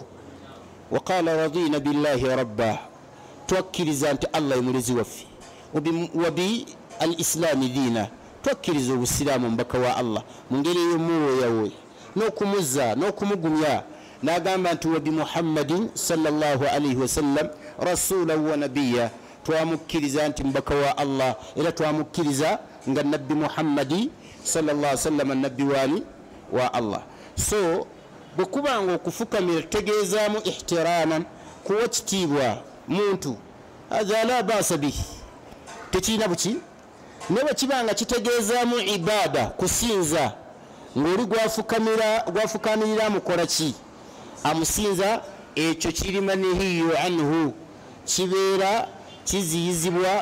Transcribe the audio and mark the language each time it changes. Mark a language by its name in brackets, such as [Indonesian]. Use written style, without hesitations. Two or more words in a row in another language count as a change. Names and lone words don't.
[Arabic] وقال رضينا بالله ربا, [Ganda] twakkiriza nti Allah ye mulezi waffe, [Arabic] وبالإسلام دينا, [Ganda] twakkiriza obusiraamu mubaka wa Allah mu ngeri ey'omuwooyawooya n'okumuzza n'okumugumya n'agamba nti [Arabic] وبمحمد صلى الله عليه وسلم رسولا ونبيا, [Ganda] twamukkiriza nti mbaka wa Allah era twamukkiriza nga nabbi Muhammadi [Arabic] صلى الله عليه وسلم [Ganda] nabbi wani wa Allah. So bwekubanga okufukamira tutegeezaamu ihtiraman, kuwa kitiibwa muntu, [Arabic] هذا لا بأس به, [Ganda] tekirina buki. ne bwekibanga kitegeezaamu ibada, kusinza, ng'oli gwafukamirira amukola ki, amusinza, ekyo kiri [Arabic] منهي عنه, [Ganda] kibeera kiziyizibwa.